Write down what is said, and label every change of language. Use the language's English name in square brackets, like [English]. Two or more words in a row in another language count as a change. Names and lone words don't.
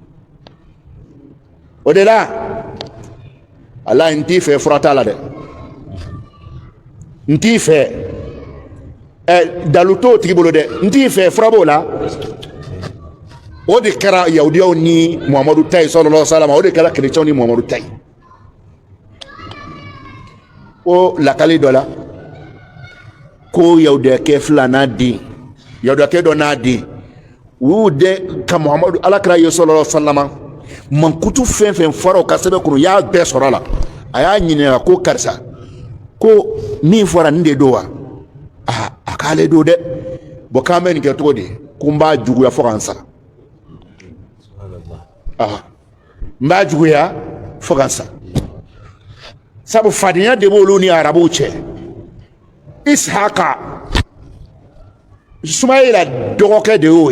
[Bambara] o de la ala n t'i fɛ fura t'a la dɛ n t'i fɛ dalu t'o tigi bolo dɛ n t'i fɛ fura b'o la o de kɛra yahudiyaw ni Muhamadu ta ye [Arabic] صلى الله عليه وسلم [Bambara] o de kɛra kerecɛnw ni Muhamadu ta ye o lakali dɔ la ko yahudiyakɛ filanan den yahudiyakɛ dɔ n'a den u y'u den ka Muhamadu alakira ye [Arabic] صلى الله عليه وسلم [Bambara] mankutu fɛn fɛn fɔra o ka sɛbɛn kɔnɔ u y'a bɛɛ sɔrɔ a la a y'a ɲininka ko karisa ko min fɔra nin de don wa a k'ale don dɛ bon k'an bɛ nin kɛ cogo di ko n b'a juguya fo ka n sa n b'a juguya fo ka n sa sabu fadenya de b'olu ni arabuw cɛ Ishaka Ismaila dɔgɔkɛ de y'o